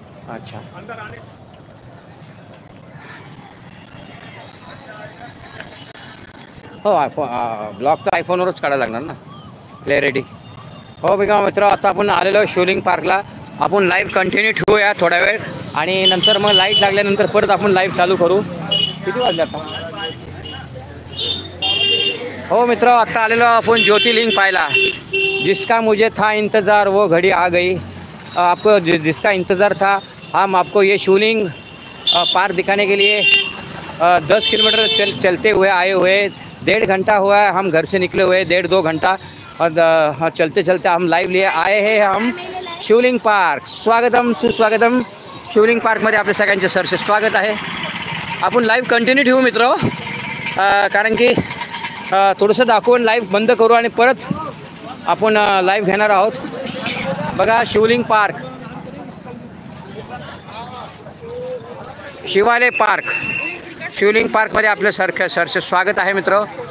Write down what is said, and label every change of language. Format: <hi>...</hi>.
<mr>अच्छा, हो ब्लॉग तर आयफोनवरच काढायला लागणार ना, क्लॅरिटी। हो बघा मित्र, आता आपण आलेलो शिवलिंग पार्कला। आपण लाईव्ह कंटिन्यू ठेवूया थोड्या वेळ आणि नंतर मग लाईट लागल्यानंतर परत आपण लाईव्ह चालू करू। किती वाजले आता? हो मित्र, आता आलेलो आपण ज्योतिर्लिंग पाहायला।</mr> <hi>जिसका मुझे था इंतज़ार वो घड़ी आ गई। आपको जिसका इंतज़ार था, हम आपको ये शिवलिंग पार्क दिखाने के लिए 10 किलोमीटर चलते हुए आए हुए। 1.5 घंटा हुआ है हम घर से निकले हुए, 1.5-2 घंटा, और चलते चलते हम लाइव लिए आए हैं हम शिवलिंग पार्क।</hi> <mr>स्वागतम सुस्वागतम, शिवलिंग पार्कमध्ये आपल्या सगळ्यांचे सरसे स्वागत आहे। आपण लाईव्ह कंटिन्यू ठेवू मित्र, कारण की थोडंसं दाखवून लाईव्ह बंद करू आणि परत आपण लाईव्ह घेणार आहोत। बघा शिवलिंग पार्क, शिवालय पार्क, शिवलिंग पार्कमध्ये आपलं सरसे स्वागत आहे मित्र।</mr>